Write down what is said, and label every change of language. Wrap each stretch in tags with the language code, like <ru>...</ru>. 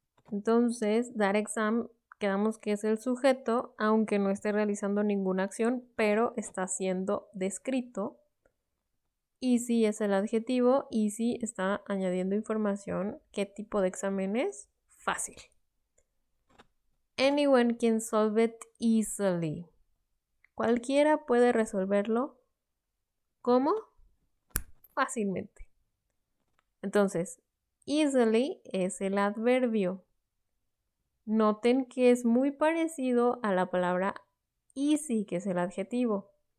<es>Entonces,</es> <en>that exam,</en> <es>quedamos que es el sujeto, aunque no esté realizando ninguna acción, pero está siendo descrito. Easy es el adjetivo, easy está añadiendo información. ¿Qué tipo de examen es? Fácil.</es> <en>Anyone can solve it easily.</en> <es>Cualquiera puede resolverlo. ¿Cómo? Fácilmente. Entonces, easily es el adverbio. Noten que es muy parecido a la palabra easy, que es el adjetivo.</es>